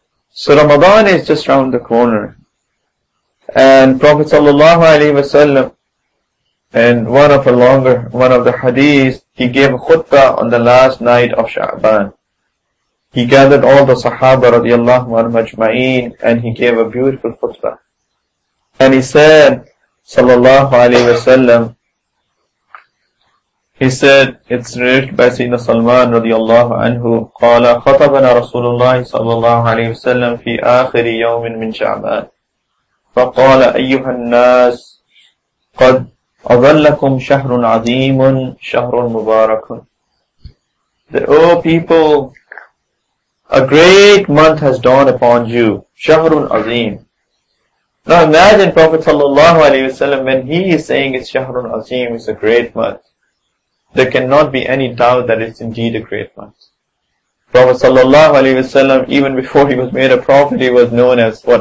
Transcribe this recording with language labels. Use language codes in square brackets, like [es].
[en] So Ramadan is just round the corner. And Prophet Sallallahu Alaihi Wasallam, in one of the hadiths, he gave a khutbah on the last night of Sha'ban. He gathered all the Sahaba radiallahu anhum ajma'een, and he gave a beautiful khutbah. And he said, [ar] Sallallahu Alaihi Wasallam, [en] he said, it's narrated by [ar] Sayyidina Salman radiallahu anhu, قال خطبنا رسول الله صلى الله عليه وسلم في آخر يوم من شعبان فقال أيها الناس قد أظلكم شهر عظيم شهر مبارك. [en] That, O people, a great month has dawned upon you, Shahrun Azim. Now imagine Prophet sallallahu alaihi wasallam, when he is saying it's Shahrun Azim, it's a great month. There cannot be any doubt that it's indeed a great month. Prophet sallallahu alaihi wasallam, even before he was made a prophet, he was known as what?